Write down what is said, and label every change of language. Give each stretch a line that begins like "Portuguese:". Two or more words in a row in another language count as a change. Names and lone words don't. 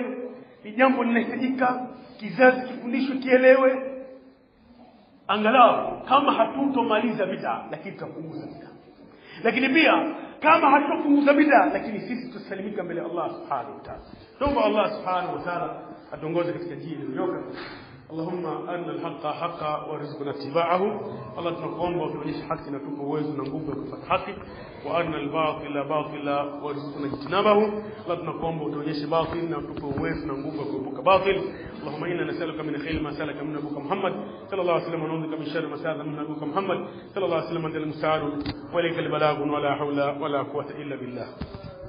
Swahili: Ni jambo linahitajika kizazi kifundishwe, kielewe. Angalau kama hatutomaliza bid'a, lakini tutapunguza bid'a. Lakini pia kama hatupunguza bid'a, lakini sisi tusalimika mbele Allah
Arabic: سبحانه وتعالى.
Swahili: Tuombe Allah
Arabic: سبحانه وتعالى
Swahili: atuongoze katika njia iliyonyoka.
Arabic: اللهم أرنا الحق حقا وارزقنا اتباعه.
Swahili: Allah tunakuomba utuonyeshe haki na tupe uwezo na nguvu ya kufuata haki,
Arabic: وأرنا الباطل باطلا وارزقنا اجتنابه.
Swahili: Allah tunakuomba utuonyeshe batil na tupe uwezo na nguvu ya kuepuka batil.
Arabic: اللهم إنا نسألك من خير ما سألك من نبيك محمد صلى الله عليه وسلم، ونعوذ بك من شر ما سألك من نبيك محمد صلى الله عليه وسلم. أنت المستعان وإليك البلاغ ولا حول ولا قوة إلا بالله.